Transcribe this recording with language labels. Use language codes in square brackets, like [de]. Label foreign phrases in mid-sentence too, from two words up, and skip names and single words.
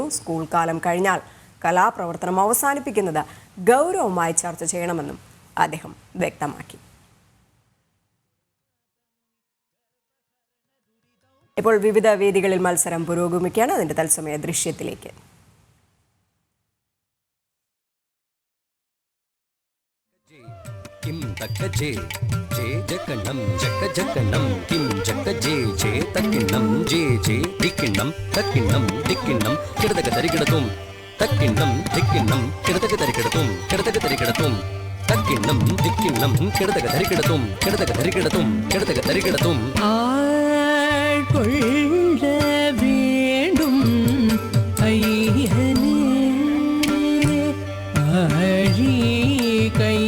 [ml] സ്കൂൾ കാലം കഴിഞ്ഞാൽ കലാപ്രവർത്തനം അവസാനിപ്പിക്കുന്നത് ഗൗരവമായി ചർച്ച ചെയ്യണമെന്നും അദ്ദേഹം വ്യക്തമാക്കി. ഇപ്പോൾ വിവിധ വേദികളിൽ മത്സരം പുരോഗമിക്കുകയാണ്. അതിന്റെ തത്സമയ ദൃശ്യത്തിലേക്ക്. किम तक जे जे जकन्नम जक जकन्नम किम जक जे जे तकिन्नम जे जे दिकिन्नम तकिन्नम दिकिन्नम किडदक तरिकिडतुम तकिन्नम दिकिन्नम किडदक तरिकिडतुम किडदक तरिकिडतुम तकिन्नम दिकिन्नम किडदक तरिकिडतुम किडदक तरिकिडतुम किडदक तरिकिडतुम [ta] ஆள் கொல்ல வேண்டும் அய்யனே ஆளி